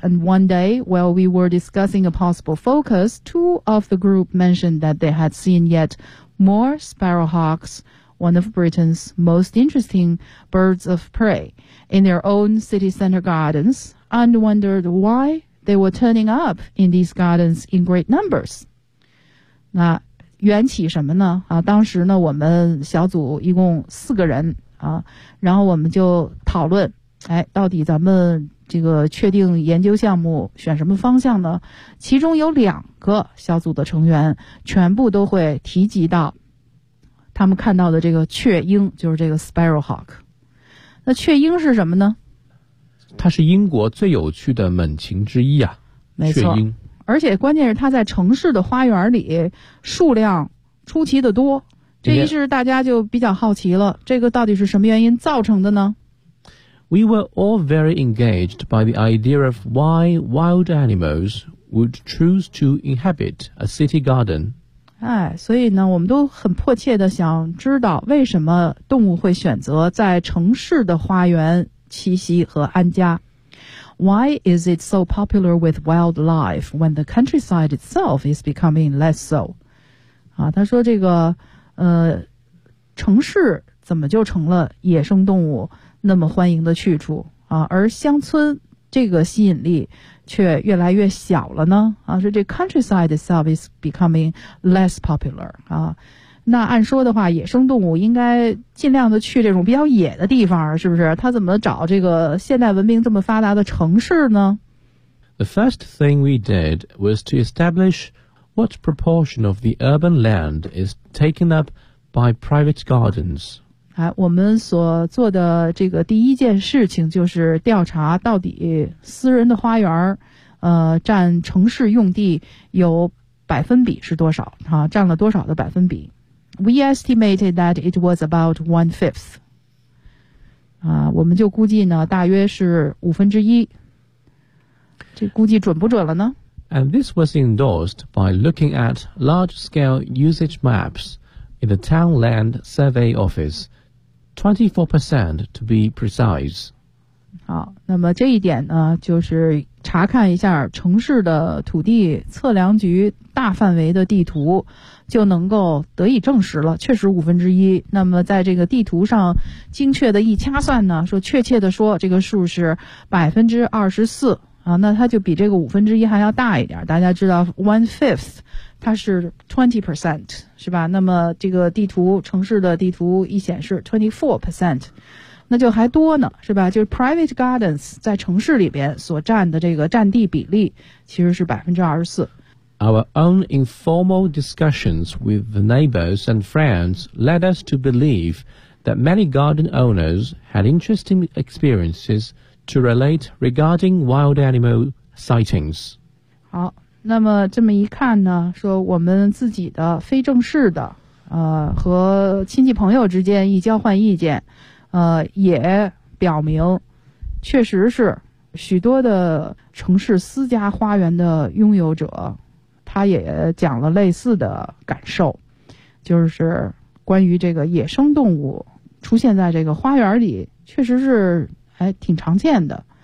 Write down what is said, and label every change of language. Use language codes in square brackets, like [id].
[en] And one day, while we were discussing a possible focus, two of the group mentioned that they had seen yet more sparrowhawks, one of Britain's most interesting birds of prey, in their own city center gardens, and wondered why they were turning up in these gardens in great numbers. [zh] 那缘起什么呢？啊，当时呢，我们小组一共四个人啊，然后我们就讨论，哎，到底咱们这个确定研究项目选什么方向呢？其中有两个小组的成员全部都会提及到他们看到的这个雀鹰，就是这个 sparrowhawk。那雀鹰是什么呢？它是英国最有趣的猛禽之一啊，没错，雀鹰。而且关键是它在城市的花园里数量出奇的多，这于是大家就比较好奇了，这个到底是什么原因造成的呢？ [en] We were all very engaged by the idea of why wild animals would choose to inhabit a city garden. [zh] 哎，所以呢，我们都很迫切地想知道为什么动物会选择在城市的花园栖息和安家。 [en] Why is it so popular with wildlife when the countryside itself is becoming less so? [zh] 啊，他说这个，城市怎么就成了野生动物那么欢迎的去处啊，而乡村这个吸引力却越来越小了呢？啊，是这 [en] countryside itself is becoming less popular [zh] 啊。那按说的话，野生动物应该尽量的去这种比较野的地方，是不是？它怎么找这个现代文明这么发达的城市呢 [en] ？The first thing we did was to establish what proportion of the urban land is taken up by private gardens. [zh] 哎，我们所做的这个第一件事情就是调查到底私人的花园占城市用地有百分比是多少啊，占了多少的百分比。 [en] We estimated that it was about 1/5. [zh] 啊，我们就估计呢大约是五分之一。这估计准不准了呢 [en] ?And this was endorsed by looking at large-scale usage maps in the Town Land Survey Office. 24% to be precise. [zh] 好，那么这一点呢，就是查看一下城市的土地测量局大范围的地图，就能够得以证实了，确实五分之一。那么在这个地图上精确的一掐算呢，说确切的说，这个数是24%啊，那它就比这个五分之一还要大一点。大家知道 1/5 它是 20%。是吧？那么这个地图，城市的地图一显示 24%， 那就还多呢，是吧？就是 private gardens 在城市里边所占的这个占地比例其实是24%。 [en] Our own informal discussions with the neighbors and friends led us to believe that many garden owners had interesting experiences to relate regarding wild animal sightings. [zh] 好。那么这么一看呢，说我们自己的非正式的和亲戚朋友之间一交换意见，也表明确实是许多的城市私家花园的拥有者，他也讲了类似的感受，就是关于这个野生动物出现在这个花园里确实是还挺常见的。